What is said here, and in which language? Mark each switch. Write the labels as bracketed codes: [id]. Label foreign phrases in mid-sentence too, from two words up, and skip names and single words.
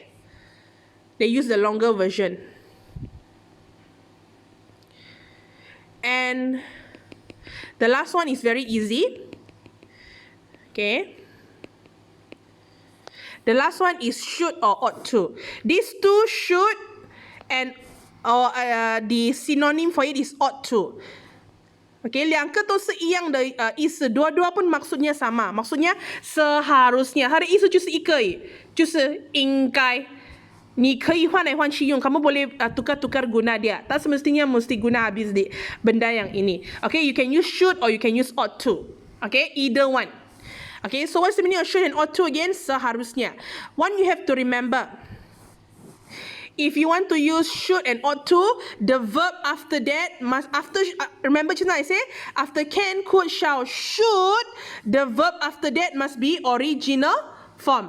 [en] They use the longer version. And the last one is very easy. Okay? The last one is should or ought to. These two, should and the synonym for it is ought to. [zh] Okay, 两个都是一样的意思 [ms] dua-dua pun maksudnya sama. Maksudnya seharusnya. [zh] 它的意思就是一个而已，就是应该。你可以换来换去用, [ms] kamu boleh tukar-tukar guna dia. Tak semestinya mesti guna habis di benda yang ini. [en] Okay, you can use should or you can use ought to. Okay, either one. Okay, so what's the meaning of should and ought to again? [ms] Seharusnya. [en] One you have to remember. If you want to use should and ought to, the verb after that must, remember just now I say, after can, could, shall, should, the verb after that must be original form.